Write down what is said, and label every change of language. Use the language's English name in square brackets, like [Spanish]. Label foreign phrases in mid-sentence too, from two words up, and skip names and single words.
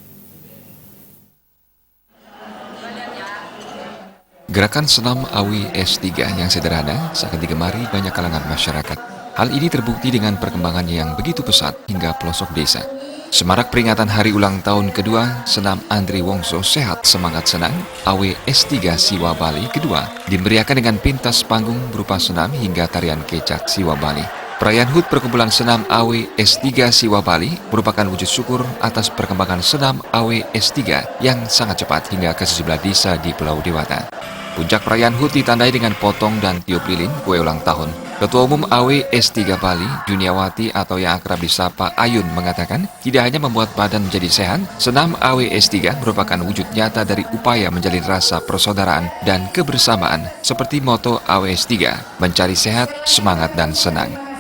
[Indonesian] Gerakan senam AWS3 yang sederhana sangat digemari banyak kalangan masyarakat. Hal ini terbukti dengan perkembangannya yang begitu pesat hingga pelosok desa. Semarak peringatan hari ulang tahun kedua Senam Andre Wongso Sehat Semangat Senang AWS3 Siwa Bali kedua dimeriahkan dengan pentas panggung berupa senam hingga tarian kecak Siwa Bali. Perayaan HUT Perkumpulan Senam AWS3 Siwa Bali merupakan wujud syukur atas perkembangan senam AWS3 yang sangat cepat hingga ke sejumlah desa di Pulau Dewata. Puncak perayaan HUT ditandai dengan potong dan tiup lilin kue ulang tahun. Ketua Umum AWS3 Bali, Juniawati atau yang akrab disapa Ayun mengatakan, tidak hanya membuat badan menjadi sehat, senam AWS3 merupakan wujud nyata dari upaya menjalin rasa persaudaraan dan kebersamaan seperti moto AWS3, mencari sehat, semangat, dan senang.